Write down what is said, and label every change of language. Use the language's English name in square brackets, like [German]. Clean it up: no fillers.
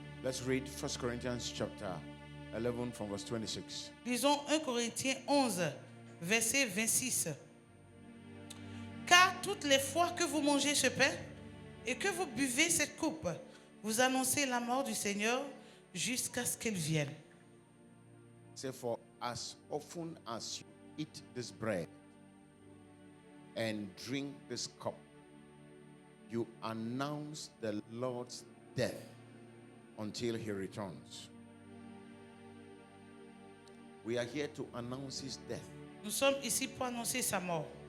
[English] Let's read 1 Corinthians chapter 11 from verse 26. [French] Lisons 1 Corinthiens 11, verset 26. Car toutes les fois que vous mangez ce pain et que vous buvez cette coupe, vous annoncez la mort du Seigneur jusqu'à ce qu'elle vienne. [English] Say, for as often as you eat this bread and drink this cup, you announce the Lord's death until he returns. We are here to announce his death [French] Nous sommes ici pour annoncer sa mort.